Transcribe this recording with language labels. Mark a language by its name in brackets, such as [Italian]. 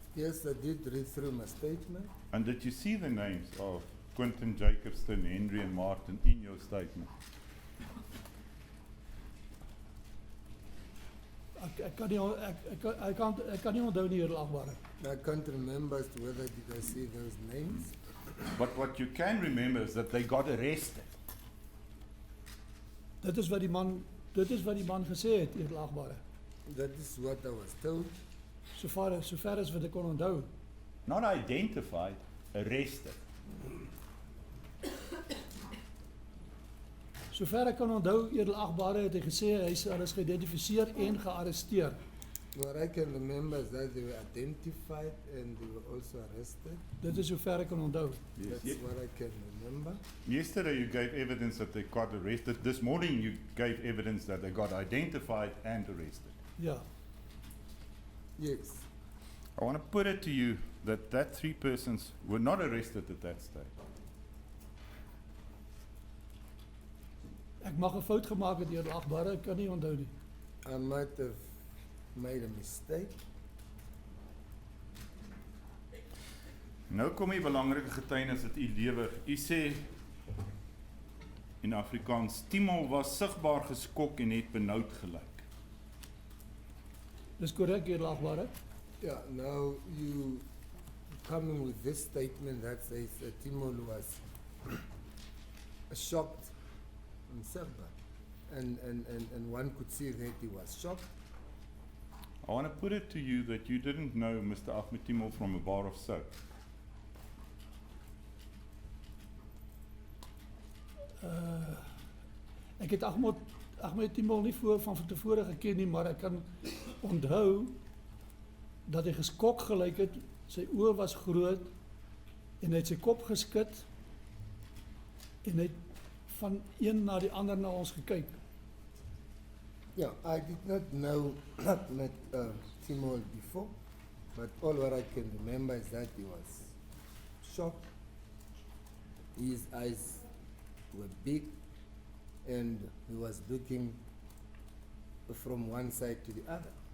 [English] Yes, I did read through my statement. And did you see the names of Quentin, Jacobson, Henry and Martin in your statement? [Afrikaans] Ek kan nie onthou nie, edelagbare. [English] I can't remember as to whether did I see those names. But what you can remember is that they got arrested. [Afrikaans] Dit is wat die man gesê het, edelagbare. [English] That is what I was told. [Afrikaans] Sover as wat ek kon onthou. [English] Not identified, arrested. [Afrikaans] Sover ek kan onthou, edelagbare, het hy gesê hy is geïdentifiseer en gearresteer. [English] What I can remember is that they were identified and they were also arrested. [Afrikaans] Dit is sover ek kan onthou. [English] That's what I can remember. Yesterday you gave evidence that they got arrested. This morning you gave evidence that they got identified and arrested. [Afrikaans] Ja. [English] Yes. I want to put it to you that three persons were not arrested at that stage. [Afrikaans] Ek mag 'n fout gemaak het, edelagbare, ek kan nie onthou nie. [English] I might have made a mistake. [Afrikaans] Nou kom die belangrike getuienis wat u lewer. U sê in Afrikaans, Timol was sigbaar geskok en het benoud gelyk. Dis korrek, edelagbare. [English] Yeah, now you coming with this statement that says Timol was shocked and sigbaar. And one could see that he was shocked. I want to put it to you that you didn't know Mr. Ahmed Timol from a bar of soap. [Afrikaans] Ek het Ahmed Timol nie van tevore geken nie, maar ek kan onthou dat hy geskok gelyk het, sy oë was groot en hy het sy kop geskit en hy het van een na die ander na ons gekyk. [English] Yeah, I did not know met Timol before, but all what I can remember is that he was shocked. His eyes were big and he was looking from one side to the other.